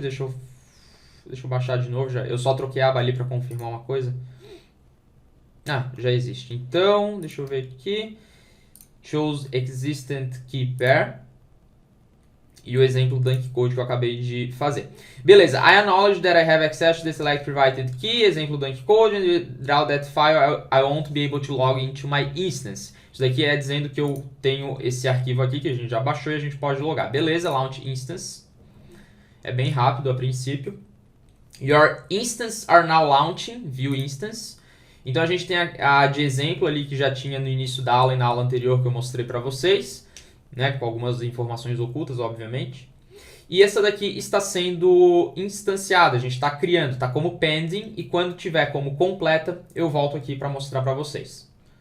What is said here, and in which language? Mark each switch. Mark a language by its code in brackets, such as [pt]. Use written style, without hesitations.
[pt] Deixa eu baixar de novo. Eu só troquei a aba ali para confirmar uma coisa. Ah, já existe. Então, deixa eu ver aqui. [en] Choose existent key pair. [pt] E o exemplo Dunk Code que eu acabei de fazer. [en] Beleza, I acknowledge that I have access to the select provided key, exemplo Dunk Code, and without that file I won't be able to log into my instance. [pt] Isso daqui é dizendo que eu tenho esse arquivo aqui que a gente já baixou e a gente pode logar. [en] Beleza, launch instance. [pt] É bem rápido a princípio. [en] Your instances are now launching, view instance. [pt] Então a gente tem a de exemplo ali que já tinha no início da aula e na aula anterior que eu mostrei para vocês. Né, com algumas informações ocultas, obviamente. E essa daqui está sendo instanciada, a gente está criando, está como pending, e quando tiver como completa, eu volto aqui para mostrar para vocês.